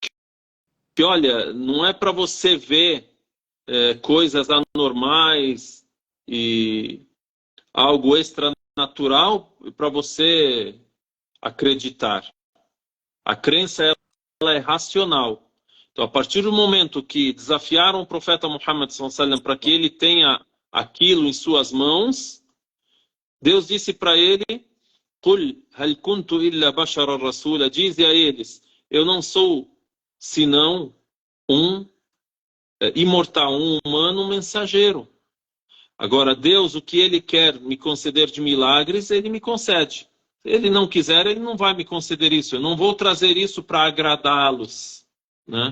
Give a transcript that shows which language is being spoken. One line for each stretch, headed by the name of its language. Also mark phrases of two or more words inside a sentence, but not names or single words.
Portuguese: Que, olha, não é para você ver coisas anormais, e algo extranatural para você acreditar. A crença ela é racional. Então, a partir do momento que desafiaram o profeta Muhammad
Arabic: صلى الله عليه وسلم
Portuguese: para que ele tenha aquilo em suas mãos, Deus disse para ele:
Arabic: "قل هل كنت إلا بشرا رسولا",
Portuguese: dize a eles: eu não sou senão um imortal, um humano, um mensageiro. Agora, Deus, o que Ele quer me conceder de milagres, Ele me concede. Se Ele não quiser, Ele não vai me conceder isso. Eu não vou trazer isso para agradá-los, né?